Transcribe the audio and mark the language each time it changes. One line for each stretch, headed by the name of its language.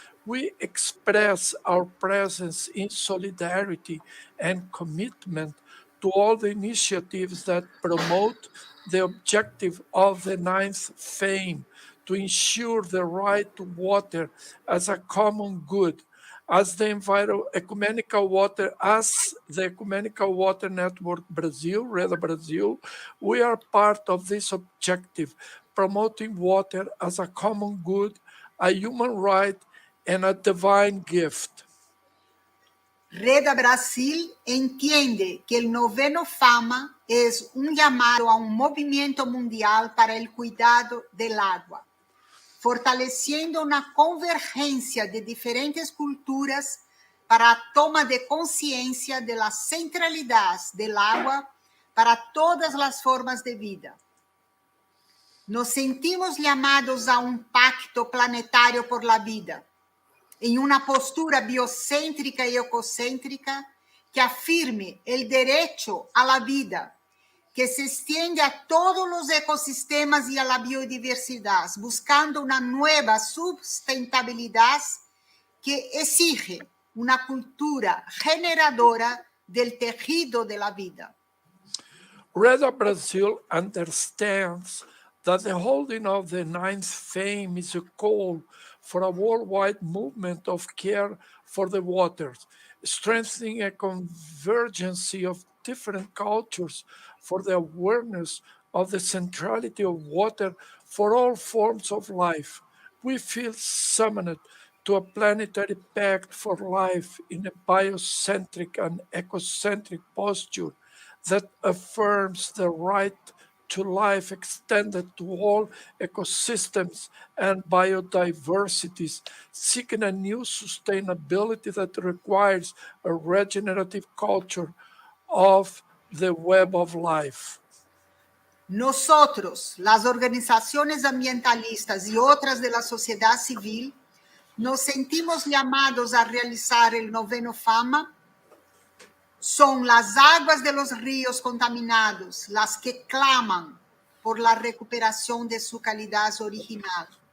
English: We express our presence in solidarity and commitment to all the initiatives that promote the objective of the 9th Fame to ensure the right to water as a common good, as the Ecumenical Water Network Brazil, Reda Brazil. We are part of this objective, promoting water as a common good, a human right, and a divine gift.
Spanish: Reda Brasil entiende que el 9º Fama es un llamado a un movimiento mundial para el cuidado del agua, fortaleciendo una convergencia de diferentes culturas para a toma de conciencia de la centralidad del agua para todas las formas de vida. Nos sentimos llamados a un pacto planetario por la vida, en una postura biocéntrica y ecocéntrica que afirme el derecho a la vida, que se extiende a todos los ecosistemas y a la biodiversidad, buscando una nueva sustentabilidad que exige una cultura generadora del tejido de la vida.
English: Reda Brazil understands that the holding of the 9th Fame is a call for a worldwide movement of care for the waters, strengthening a convergence of different cultures for the awareness of the centrality of water for all forms of life. We feel summoned to a planetary pact for life in a biocentric and ecocentric posture that affirms the right to life extended to all ecosystems and biodiversities, seeking a new sustainability that requires a regenerative culture of the web of life.
Spanish: Nosotros, las organizaciones ambientalistas y otras de la sociedad civil, nos sentimos llamados a realizar el 9º Fama. Son las aguas de los ríos contaminados las que claman por la recuperación de su calidad original.